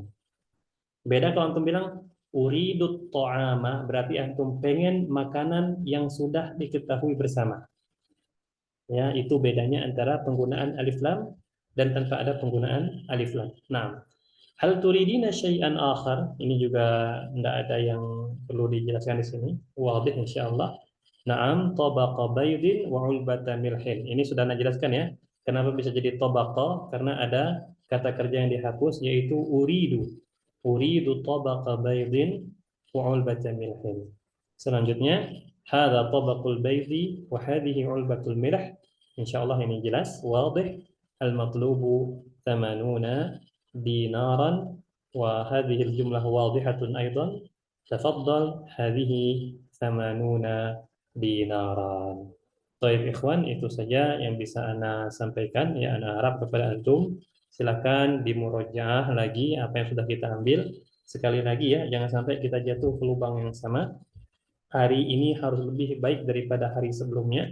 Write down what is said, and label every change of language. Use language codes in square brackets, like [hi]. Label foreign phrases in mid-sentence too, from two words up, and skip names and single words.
[id] Beda kalau antum bilang [ar] أريد طعاما, [id] berarti antum pengen makanan yang sudah diketahui bersama. Ya, itu bedanya antara penggunaan [ar] ألف لام [id] dan tanpa ada penggunaan [ar] ألف لام. [id] Nah, [ar] هل تريدين شيئا آخر, [id] ini juga tidak ada yang perlu dijelaskan di sini. [ar] واضح إن شاء الله. نعم طبق بيض وعلبة ملح. [id] Ini sudah Anda jelaskan ya. Kenapa bisa jadi tabaqa? Karena ada kata kerja yang dihapus yaitu uridu. [ar] أريد طبق بيض وعلبة ملح. Selanjutnya هذا طبق البيض وهذه علبة الملح. [id] Insyaallah ini jelas, wadih. [ar] المطلوب 80 دينارا وهذه الجملة واضحة أيضا. تفضل هذه 80 دينارا. [id] Baik ikhwan, itu saja yang bisa ana sampaikan ya. Ana harap kepada antum silakan dimurojaah lagi apa yang sudah kita ambil. Sekali lagi ya, jangan sampai kita jatuh ke lubang yang sama. Hari ini harus lebih baik daripada hari sebelumnya.